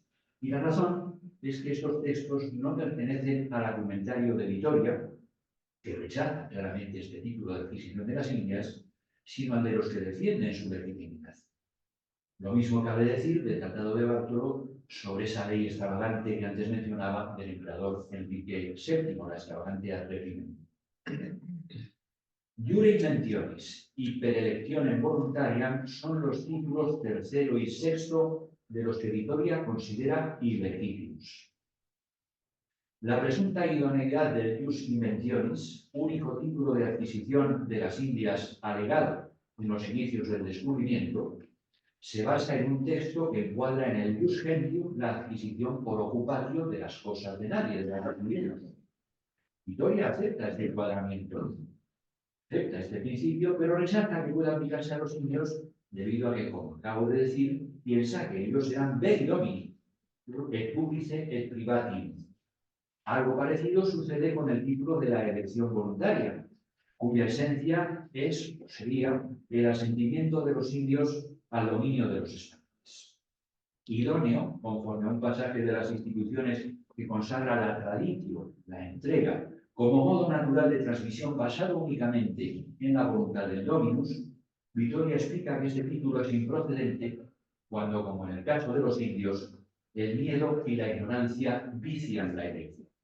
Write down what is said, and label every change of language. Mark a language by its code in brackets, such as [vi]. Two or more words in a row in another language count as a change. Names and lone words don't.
[es] Y la razón es que estos textos no pertenecen al argumentario de Vitoria, que rechaza claramente este título de adquisición de las Indias, sino al de los que defienden su legitimidad. Lo mismo cabe decir del Tratado de Bártolo sobre esa ley extravagante que antes mencionaba del emperador Enrique VII, la extravagante ad regiment. [la] Iure Intentionis [es] y [la] Per electionem voluntariam [es] son los títulos tercero y sexto de los que Vitoria considera ilegítimos. La presunta idoneidad del [la] Ius Inventionis, [es] único título de adquisición de las Indias alegado en los inicios del descubrimiento, se basa en un texto que encuadra en el [la] Ius Gentium [es] la adquisición por ocupatio de las cosas de nadie, de los indios. Vitoria acepta este encuadramiento, acepta este principio, pero rechaza que pueda aplicarse a los indios debido a que, como acabo de decir, piensa que ellos serán [la] veri domini, et publice et privatim. [es] Algo parecido sucede con el título de la elección voluntaria, cuya esencia es, o sería, el asentimiento de los indios al dominio de los españoles. Idóneo, conforme a un pasaje de las instituciones que consagra la tradición, la entrega, como modo natural de transmisión basado únicamente en la voluntad del dominus, Vitoria explica que este título es improcedente cuando, como en el caso de los indios, el miedo y la ignorancia vician la elección.